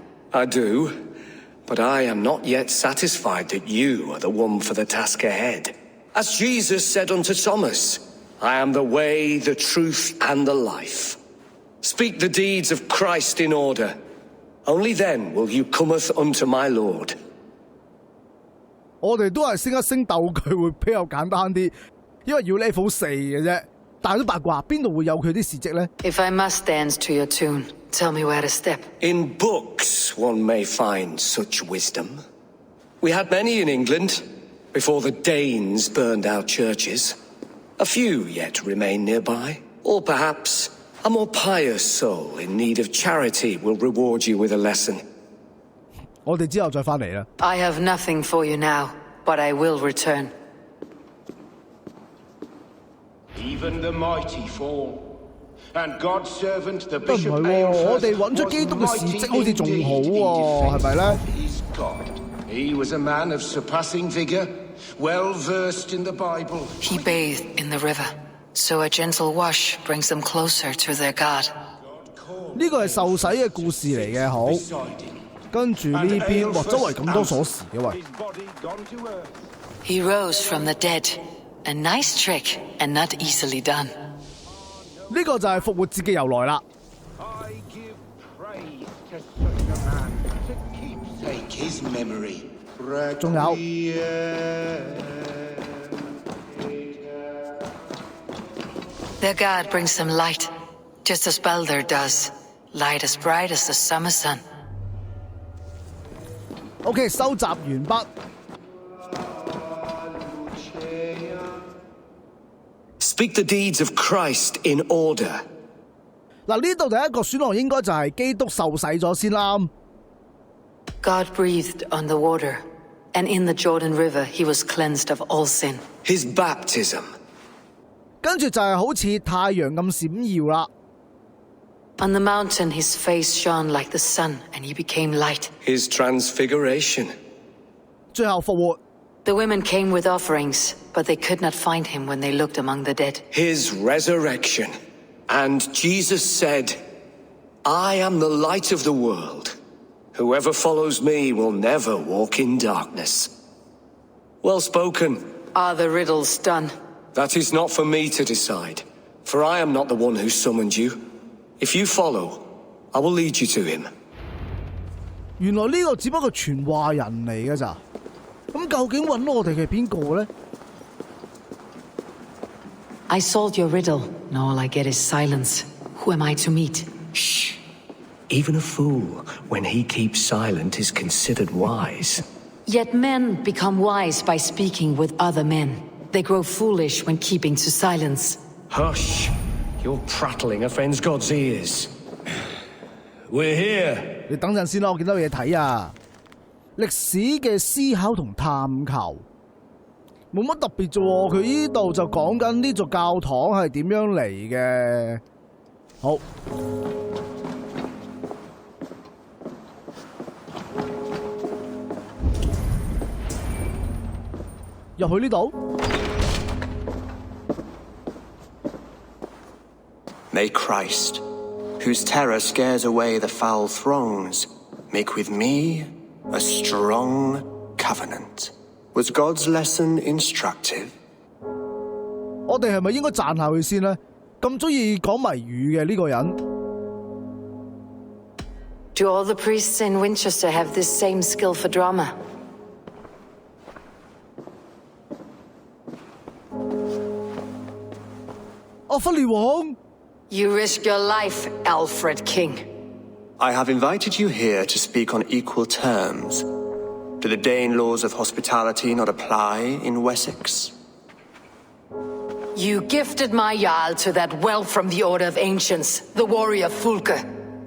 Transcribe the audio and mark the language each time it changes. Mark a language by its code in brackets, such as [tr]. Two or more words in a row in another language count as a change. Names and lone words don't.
[en] I do, but I am not yet satisfied that you are the one for the task ahead. As Jesus said unto Thomas, I am the way, the truth, and the life. Speak the deeds of Christ in order. Only then will you cometh unto my Lord. [yue] 我哋都係升一升鬥具會比較簡單啲，因為要 level 4嘅啫。但係都八卦，邊度會有佢啲事蹟呢？ [en] If I must dance to your tune, tell me where to step. In books one may find such wisdom. We had many in England, before the Danes burned our churches. A few yet remain nearby. Or perhaps a more pious soul in need of charity will reward you with a lesson. [yue] 我哋之後再返嚟啦。 [en] I have nothing for you now, but I will return. Even the mighty fall, and God's servant the 唔 bishop [yue] 係喎，我哋揾出基督嘅事蹟好似仲好喎，係咪咧？ [en] He was a man of surpassing vigor, well versed in the Bible. He bathed in the river, so a gentle wash brings them closer to their God. [yue] 呢個係受洗嘅故事嚟嘅，好。跟住呢邊，哇，周圍咁多鎖匙嘅喂。 [en] He rose from the dead. A nice trick, and not easily done. [yue] 呢個就係復活節嘅由來啦。 [en] I give praise to such a man to keepsake his memory. [yue] 仲有。 [en] Their God brings them light, just as Balder does. Light as bright as the summer sun. [yue] OK， 收集完畢。 [en] Speak the deeds of Christ in order. [yue] 嗱，呢度第一個選項應該就係基督受洗咗先啦。 [en] God breathed on the water, and in the Jordan River he was cleansed of all sin. His baptism. [yue] 跟住就係好似太陽咁閃耀啦。 [en] On the mountain his face shone like the sun, and he became light. His transfiguration. [yue] 最後復活。 [en] The women came with offerings, but they could not find him when they looked among the dead. His resurrection. And Jesus said, I am the light of the world. Whoever follows me will never walk in darkness. Well spoken. Are the riddles done? That is not for me to decide, for I am not the one who summoned you. If you follow, I will lead you to him. [yue] 原來呢個只不過傳話人嚟嘅咋？咁究竟揾我哋嘅邊個呢？ [en] I solved your riddle. Now all I get is silence. Who am I to meet? Shh. Even a fool, when he keeps silent, is considered wise. Yet men become wise by speaking with other men. They grow foolish when keeping to silence. Hush. Your prattling offends God's ears. We're here. [yue] 你等陣先啦，我見到嘢睇啊！歷史嘅思考同探求，冇乜特別啫喎。佢呢度就講緊呢座教堂係點樣嚟嘅。好，入去呢度。 [en] May Christ, whose terror scares away the foul throngs, make with me a strong covenant. Was God's lesson instructive? [yue] 我哋係咪應該讚下佢先呢？咁中意講謎語嘅呢個人。 [en] Do all the priests in Winchester have this same skill for drama? [yue] 阿弗烈王。 [en] You risk your life, Alfred King. I have invited you here to speak on equal terms. Do the Dane laws of hospitality not apply in Wessex? You gifted my Jarl to that whelp from the Order of Ancients, the warrior Fulke.